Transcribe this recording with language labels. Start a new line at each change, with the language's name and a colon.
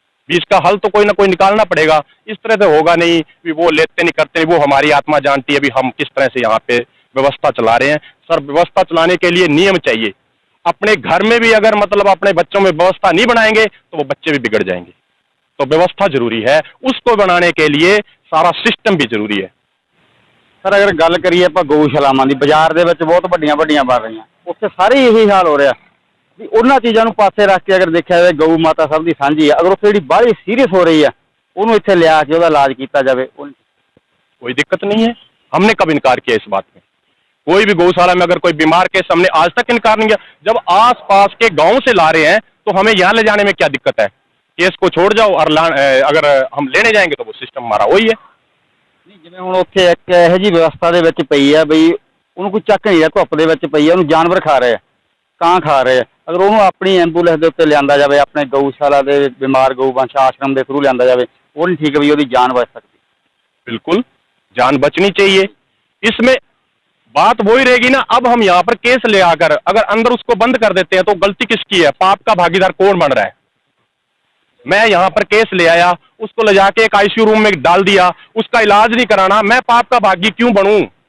Hindi: बीच का हल तो कोई ना कोई निकालना पड़ेगा। इस तरह से होगा नहीं भी वो लेते नहीं करते नहीं, वो हमारी आत्मा जानती है भी हम किस तरह से यहाँ पे व्यवस्था चला रहे हैं। सर व्यवस्था चलाने के लिए नियम चाहिए। अपने घर में भी अगर मतलब अपने बच्चों में व्यवस्था नहीं बनाएंगे तो वो बच्चे भी बिगड़ जाएंगे। तो व्यवस्था जरूरी है, उसको बनाने के लिए सारा सिस्टम भी जरूरी है।
Punjabi: ਸਰ ਅਗਰ ਗੱਲ ਕਰੀਏ ਆਪਾਂ ਗਊਸ਼ਾਲਾਵਾਂ ਦੀ, ਬਾਜ਼ਾਰ ਦੇ ਵਿੱਚ ਬਹੁਤ ਵੱਡੀਆਂ ਵੱਡੀਆਂ ਬਣ ਰਹੀਆਂ, ਉੱਥੇ ਸਾਰੇ ਇਹੀ ਹਾਲ ਹੋ ਰਿਹਾ ਵੀ ਉਹਨਾਂ ਚੀਜ਼ਾਂ ਨੂੰ ਪਾਸੇ ਰੱਖ ਕੇ ਅਗਰ ਦੇਖਿਆ ਜਾਵੇ ਗਊ ਮਾਤਾ ਸਭ ਦੀ ਸਾਂਝੀ ਆ, ਅਗਰ ਉੱਥੇ ਜਿਹੜੀ ਬਾਹਲੀ ਸੀਰੀਅਸ ਹੋ ਰਹੀ ਆ ਉਹਨੂੰ ਇੱਥੇ ਲਿਆ ਕੇ ਉਹਦਾ ਇਲਾਜ ਕੀਤਾ ਜਾਵੇ,
Hindi: कोई दिक्कत नहीं है। हमने कब इनकार किया इस बात में? कोई भी गौशाला में अगर कोई बीमार केस, हमने आज तक इनकार नहीं किया। जब आस पास के गांव से ला रहे हैं तो हमें यहाँ ले जाने में क्या दिक्कत है? केस को छोड़ जाओ, और अगर हम लेने जाएंगे तो वो सिस्टम हमारा वही है।
Punjabi: ਨਹੀਂ ਜਿਵੇਂ ਹੁਣ ਉੱਥੇ ਇੱਕ ਇਹੋ ਜਿਹੀ ਵਿਵਸਥਾ ਦੇ ਵਿੱਚ ਪਈ ਆ ਬਈ ਉਹਨੂੰ ਕੋਈ ਚੱਕ ਨਹੀਂ ਰਿਹਾ, ਧੁੱਪ ਦੇ ਵਿੱਚ ਪਈ ਆ, ਉਹਨੂੰ ਜਾਨਵਰ ਖਾ ਰਹੇ ਆ, ਕਾਂ ਖਾ ਰਹੇ ਆ। ਅਗਰ ਉਹਨੂੰ ਆਪਣੀ ਐਂਬੂਲੈਂਸ ਦੇ ਉੱਤੇ ਲਿਆਂਦਾ ਜਾਵੇ, ਆਪਣੇ ਗਊਸ਼ਾਲਾ ਦੇ ਬਿਮਾਰ ਗਊਵੰਸ਼ ਆਸ਼ਰਮ ਦੇ ਥਰੂ ਲਿਆਂਦਾ ਜਾਵੇ, ਉਹ ਨਹੀਂ ਠੀਕ ਵੀ ਉਹਦੀ ਜਾਨ बच सकती।
Hindi: बिल्कुल जान बचनी चाहिए। इसमें बात वही रहेगी ना, अब हम यहाँ पर केस ले आकर अगर अंदर उसको बंद कर देते हैं तो गलती किसकी है? पाप का भागीदार कौन बन रहा है? मैं यहाँ पर केस ले आया, उसको ले जाके एक आईसीयू रूम में डाल दिया, उसका इलाज नहीं कराना, मैं पाप का भागी क्यों बनूं?